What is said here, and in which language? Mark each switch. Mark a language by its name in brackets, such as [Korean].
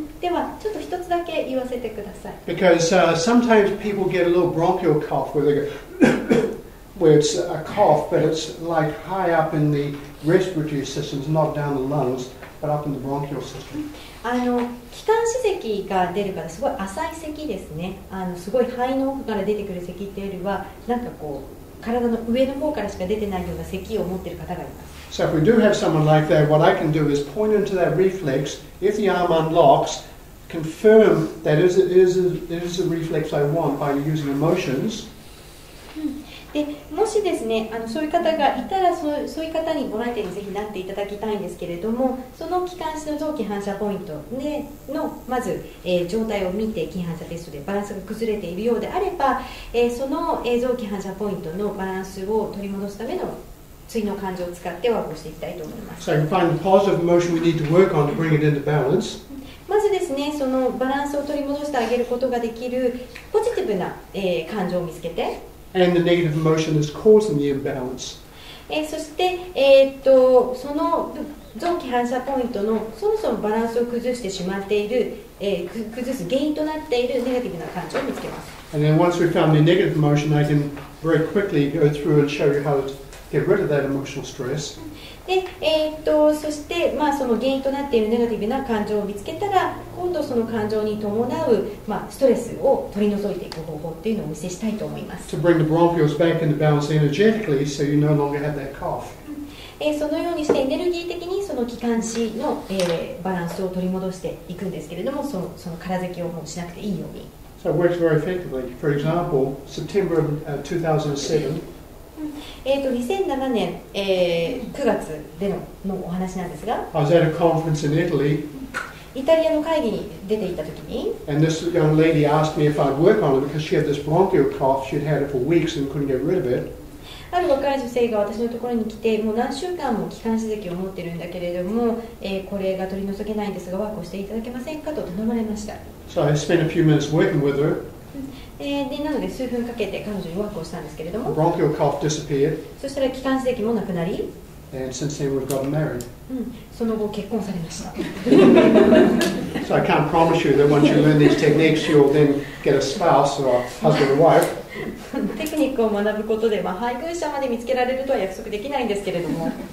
[Japanese] ではちょっと一つだけ言わせてください。 [English] Because sometimes people get a little bronchial cough where they go where it's a cough, but it's like high up in the respiratory systems, not down the lungs, but up in the bronchial system. [Japanese] 気管支咳が出るからすごい浅い咳ですね。すごい肺の奥から出てくる咳っていうよりは、なんかこう体の上の方からしか出てないような咳を持っている方がいます。 [English] So if we do have someone like that, what I can do is point into that reflex. If the arm unlocks, confirm that it is a reflex I want by using emotions. [Japanese] でもしですね、そういう方がいたらそういう方にボランティアにぜひなっていただきたいんですけれども、その気管支の臓器反射ポイントでのまず、状態を見て筋反射テストでバランスが崩れているようであれば、その、臓器反射ポイントのバランスを取り戻すための対の感情を使ってワークをしていきたいと思います。 [English] So you can find the positive emotion we need to work on to bring it into balance. [Japanese] まずですね、そのバランスを取り戻してあげることができるポジティブな、感情を見つけて、 [English] And the negative emotion is causing the imbalance. [Japanese] そして、その臓器反射ポイントのそもそもバランスを崩してしまっている、崩す原因となっているネガティブな感情を見つけます。 [English] And then once we've found the negative emotion, I can very quickly go through and show you how to get rid of that emotional stress. [Japanese] でそして、その原因となっているネガティブな感情を見つけたら、今度その感情に伴う、ストレスを取り除いていく方法っていうのをお見せしたいと思います。 [English] To bring the bronchioles back into balance energetically, so you no longer have that cough. [Japanese] そのようにしてエネルギー的にその気管支の、バランスを取り戻していくんですけれども、その空咳をもうしなくていいように。 [English] So it works very effectively. For example, September of 2007. [Japanese] 2007年、9月でのお話なんですが、 [English] I was at a conference in Italy, [Japanese] イタリアの会議に出ていたときに、 [English] and this young lady asked me if I'd work on it because she had this bronchial cough. She'd had it for weeks and couldn't get rid of it. [Japanese] ある若い女性が私のところに来て、もう何週間も気管支咳を持っているんだけれども、これが取り除けないんですがワークをしていただけませんかと頼まれました。 [English] So I spent a few minutes working with her. [Japanese] でなので数分かけて彼女にワークをしたんですけれど [English] The [Japanese] も、 [English] bronchial cough disappeared, [Japanese] そしたら気管支咳もなくなり、 [English] and since then we've gotten married. [Japanese] その後結婚されました。 [English] So I can't promise you that once you learn these techniques, you'll then get a spouse or a husband or wife. [Japanese] テクニックを学ぶことで、配偶者まで見つけられるとは約束できないんですけれども、